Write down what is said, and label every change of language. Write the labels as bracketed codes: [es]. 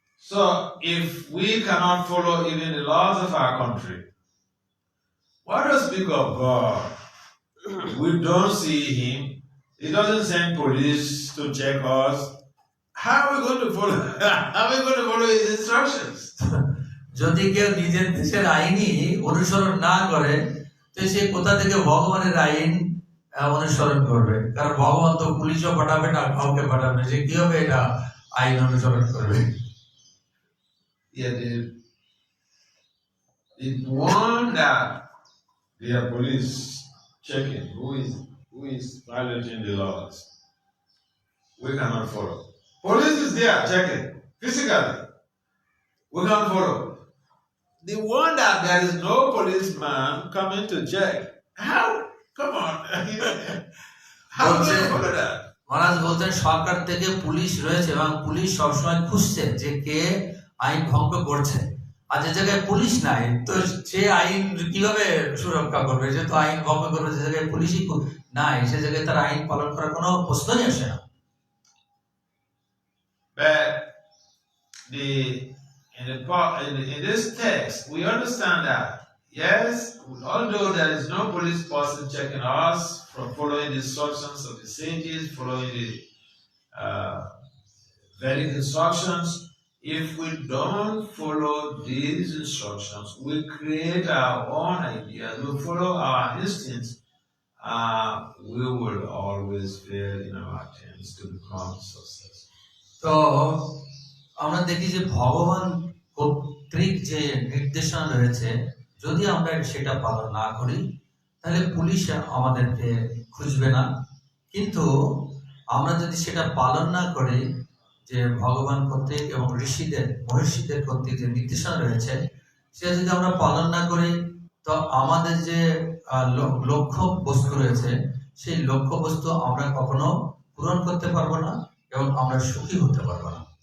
[en] So if we cannot follow even the laws of our country, what do we speak of God? We don't see Him. He doesn't send police to check us. How are we going to follow? How are we going to follow His instructions? [bn] যদি কেউ নিজের দেশের আইনই অনুসরণ না করে, তো সে কোথা থেকে ভগবানের আইন অনুসরণ করবে? কারণ ভগবান তো পুলিশও পাঠাবে না, কাউকে পাঠাবে না, সে কিভাবে এটা আইন অনুসরণ করবে? [en] Yeah, the one that they are police checking who is violating the laws, we cannot follow. Police is there checking. physically. We can't follow. The one that there is no policeman coming to check. How? Come on. How do you follow that? [bn] মহারাজ বলছেন সরকার থেকে police রয়েছে এবং police সবসময় খুঁজছে যে কে আইন ভঙ্গ করছে। আর যে জায়গায় পুলিশ নাই তো সে আইন কিভাবে সুরক্ষা করবে? যে তো আইন ভঙ্গ করবে, যে জায়গায় পুলিশই নাই সে জায়গায় তার আইন পালন করার কোনো প্রশ্নই আসে না। [en] But in this text, we understand that, yes, although there is no police person checking us from following the instructions of the sages, following the Vedic instructions, if we don't follow these instructions, we create our own ideas, we follow our instincts, we will always fail in our attempts to become successful. [bn] তো আমরা দেখি যে ভগবান কর্তৃক যে নির্দেশনা রয়েছে, যদি আমরা সেটা পালন না করি তাহলে পুলিশ আমাদেরকে খুঁজবে না। কিন্তু আমরা যদি সেটা পালন না করি, যে ভগবান কর্তৃক এবং ঋষিদের মহর্ষিদের কর্তৃক যে নির্দেশনা রয়েছে সেটা যদি আমরা পালন না করি, তো আমাদের যে লক্ষ্য বস্তু রয়েছে সেই লক্ষ্য বস্তু আমরা কখনো পূরণ করতে পারবো না এবং আমরা সুখী হতে পারবো না।